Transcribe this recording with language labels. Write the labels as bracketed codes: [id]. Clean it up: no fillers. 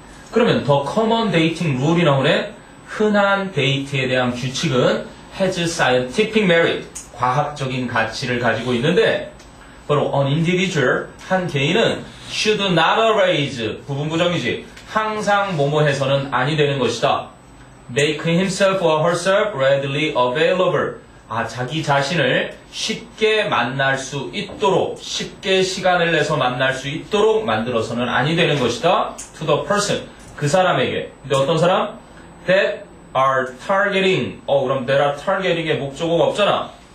[ko] 그러면 더 [en] common dating rule [ko] 이 나오네. 흔한 데이트에 대한 규칙은 [en] has scientific merit. [ko] 과학적인 가치를 가지고 있는데, 바로 [en] an individual, [ko] 한 개인은 [en] should not arise, [ko] 부분부정이지. 항상 뭐뭐 해서는 아니 되는 것이다. [en] make himself or herself readily available. [ko] 자기 자신을 쉽게 만날 수 있도록, 쉽게 시간을 내서 만날 수 있도록 만들어서는 아니 되는 것이다. [en] To the person. [ko] 그 사람에게. 근데 어떤 사람? [en] That are targeting. [ko] 그럼 [en] that are targeting [ko] 의 목적어가 없잖아.